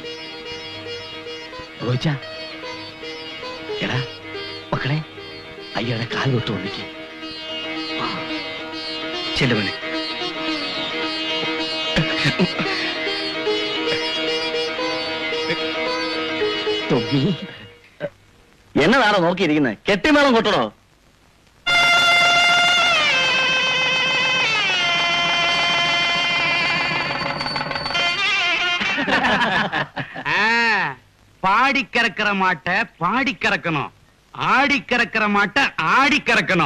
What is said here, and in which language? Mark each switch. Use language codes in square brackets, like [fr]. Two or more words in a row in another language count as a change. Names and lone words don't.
[ml] റോയ്ച്ച, എടാ മക്കളെ, അയ്യയുടെ കാൽ തൊട്ട് ഒന്നിക്ക്. ചെല്ലുവനെ. തൊമ്മി, എന്നതാണോ നോക്കിയിരിക്കുന്നത്? കെട്ടിമേളം കൊട്ടണോ? [ta] பாடி கறக்கிற மாட்டை பாடி கறக்கணும், ஆடி கறக்கிற மாட்டை ஆடி கறக்கணும்.